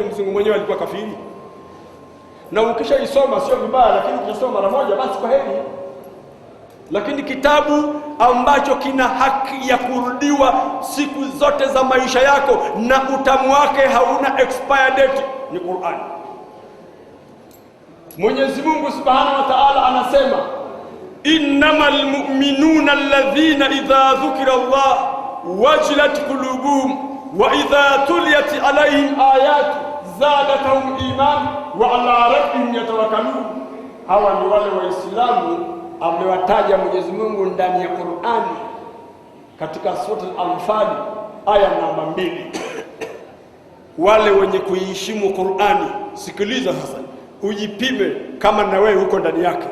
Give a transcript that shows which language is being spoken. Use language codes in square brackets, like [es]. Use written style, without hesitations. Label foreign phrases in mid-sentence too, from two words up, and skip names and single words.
[sw] Mzungu mwenyewe alikuwa kafiri. Na ukishaisoma sio vibaya, lakini ukisoma mara moja basi kwa heri. Lakini kitabu ambacho kina haki ya kurudiwa siku zote za maisha yako na utamu wake hauna [en] expire date [sw] ni Qur'an. Mwenyezi Mungu [ar] سبحانه وتعالى [sw] anasema, [ar] إنما المؤمنون الذين إذا ذكر الله وجلت قلوبهم وإذا تليت عليهم آياته زادتهم إيمانا وعلى ربهم يتوكلون. [sw] Hawa ni wale Waislamu amewataja Mwenyezi Mungu ndani ya Qur'ani katika sura Al-Anfal aya namba 2. Wale wenye kuiheshimu Qur'ani. Sikiliza sasa, ujipime kama na wewe uko ndani yake.